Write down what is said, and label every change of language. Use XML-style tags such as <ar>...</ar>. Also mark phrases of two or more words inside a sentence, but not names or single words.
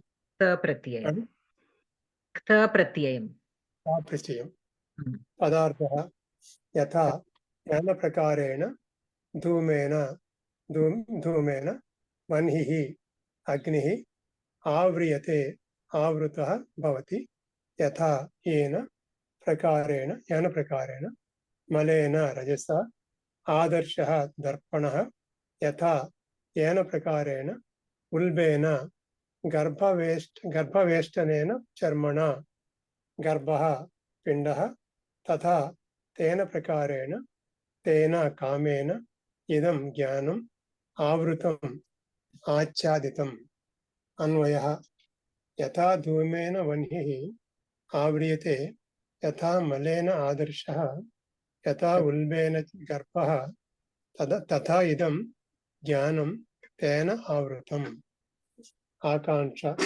<sa>ప్రత్యయం క్ష ప్రత్యయం ప్రత్యయం పదార్థः యథా జ్ఞాన ప్రకారేణ ధూమేన ధూమేన వన్హిః అగ్నిః ఆవ్రియతే ఆవృతः భవతి యథా येन ప్రకారేణ జ్ఞాన ప్రకారేణ మలేన రజసా ఆదర్శः దర్పణः యథా येन ప్రకారేణ ఉల్బేన గర్భవేష్టనేన చర్మణ గర్భः పిండः తథా తేన ప్రకారేణ తేన కామేన ఇదం జ్ఞానం ఆవృతం ఆచ్ఛాదితం అన్వయః యథా ధూమేన వన్హిః ఆవ్రియతే యథా మలేన ఆదర్శः యథా ఉల్బేన గర్భः తథా ఇదం జ్ఞానం తేన ఆవృతం ఆకాంక్ష</sa>